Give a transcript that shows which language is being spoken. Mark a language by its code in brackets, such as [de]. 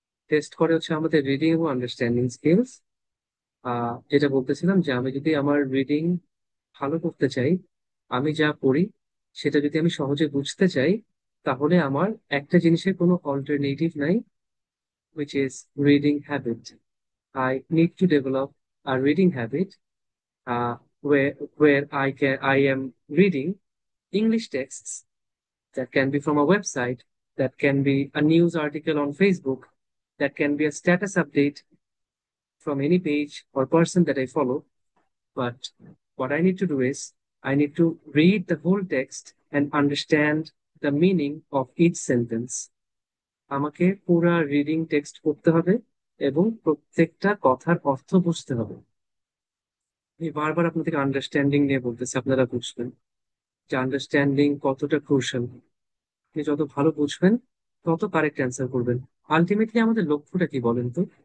[bn] Test করে হচ্ছে আমাদের রিডিং এবং আন্ডারস্ট্যান্ডিং স্কিলস। যেটা বলতেছিলাম যে আমি যদি আমার রিডিং ভালো করতে চাই, আমি যা পড়ি সেটা যদি আমি সহজে বুঝতে চাই, তাহলে আমার একটা জিনিসের কোনো অল্টারনেটিভ নাই, [en] which is reading habit. I need to develop a reading habit, where I am reading English texts that can be from a website, that can be a news article on Facebook, that can be a status update from any page or person that I follow. But what I need to do is, I need to read the whole text and understand the meaning of each sentence. [bn] আমাকে পুরা reading text পড়তে হবে এবং প্রত্যেকটা কথার অর্থ বুঝতে হবে। আমি বারবার আপনাদেরকে আন্ডারস্ট্যান্ডিং নিয়ে বলতেছি, আপনারা বুঝবেন যে আন্ডারস্ট্যান্ডিং কতটা ক্রুশাল। আপনি যত ভালো বুঝবেন, তত কারেক্ট অ্যান্সার করবেন। আলটিমেটলি আমাদের লক্ষ্যটা কি বলেন তো?